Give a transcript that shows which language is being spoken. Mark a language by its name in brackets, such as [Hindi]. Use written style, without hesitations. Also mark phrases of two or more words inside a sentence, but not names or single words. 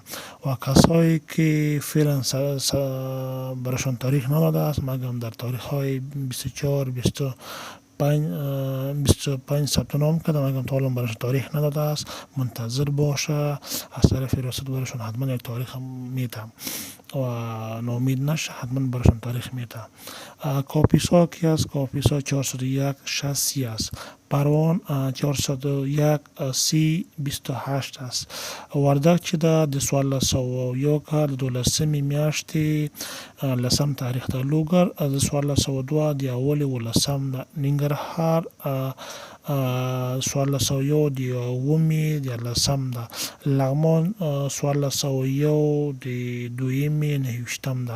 [Persian] و کسایی که فعلا برشان تاریخ نداده است مگم در تاریخ های 24 25 ثبت نام کرده مگم تا حالا برشان تاریخ نداده است، منتظر باشه. از طرف ریاست برشان حتما یک تاریخ میده و ناامید نشه، حتما برشان تاریخ میده. کاپیسا کی است؟ کاپیسا 401 60 است. پروان 401 30 28 است. [Pashto] وردک چې ده د 1401 کال د 12 میاشتې لسم تاریخ ده. لوګر د 1402 د اول ولسم ده. ننګرهار 1401 د اوومې د لسم ده. لغمان 1401 د دویمې نهویشتم ده.